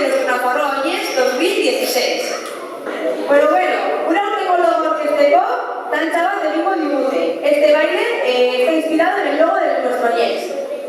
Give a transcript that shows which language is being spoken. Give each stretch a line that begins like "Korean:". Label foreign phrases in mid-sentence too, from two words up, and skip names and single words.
Basque: Nafarroa Oinez 2016. Bueno,
Spanish: una última logo que
Basque: dantza bat egingo digute.
Spanish: Este baile está inspirado en el logo de nuestro Oinez.